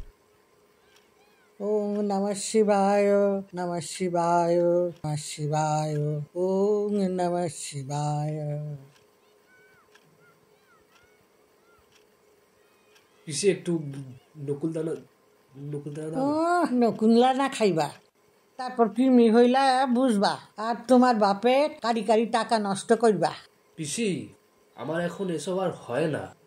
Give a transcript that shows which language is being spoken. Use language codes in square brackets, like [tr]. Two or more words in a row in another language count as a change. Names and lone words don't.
[sa] ओम नमः शिवाय, नमः शिवाय, नमः शिवाय, ओम नमः शिवाय। [bn] পিসি একটু নকুলদানা, নকুলদানা দাও না। নকুনলা না খাইবা, তারপর কৃমি হইলা বুঝবা, আর তোমার বাপে কারি কারি টাকা নষ্ট করবা। পিসি, আমার এখন এসব আর হয় না।